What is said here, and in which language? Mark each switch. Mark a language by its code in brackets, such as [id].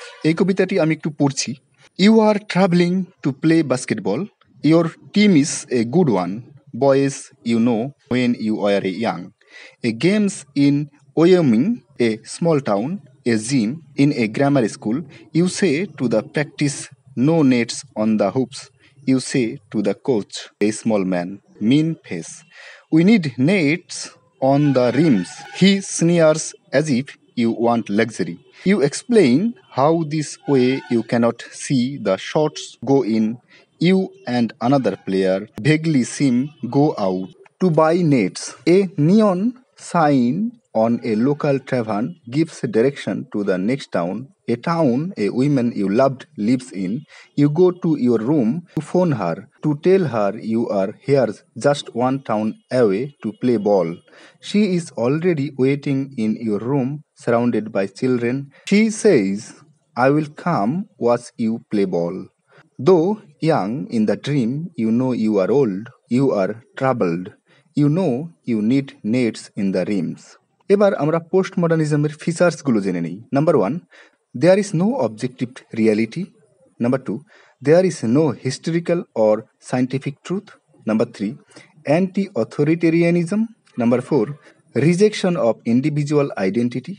[bn] এই কবিতাটি আমি একটু পড়ছি। [en] You are travelling to play basketball, your team is a good one, boys you know when you are a young, a games in Wyoming, a small town, a gym, in a grammar school, you say to the practice, no nets on the hoops. You say to the coach, a small man, mean face, we need nets on the rims. He sneers as if you want luxury. You explain how this way you cannot see the shots go in. You and another player vaguely seem go out to buy nets. A neon sign on a local tavern gives direction to the next town, a town a woman you loved lives in. You go to your room to phone her, to tell her you are here just one town away to play ball. She is already waiting in your room surrounded by children. She says, I will come watch you play ball. Though young in the dream, you know you are old, you are troubled. You know you need nets in the rims. [bn] এবার আমরা post মডার্নিজমের ফিচার্সগুলো জেনে নিই। Number 1, [en] There is no objective reality. Number 2, there is no historical or scientific truth. Number 3, anti authoritarianism. Number 4, rejection of individual identity.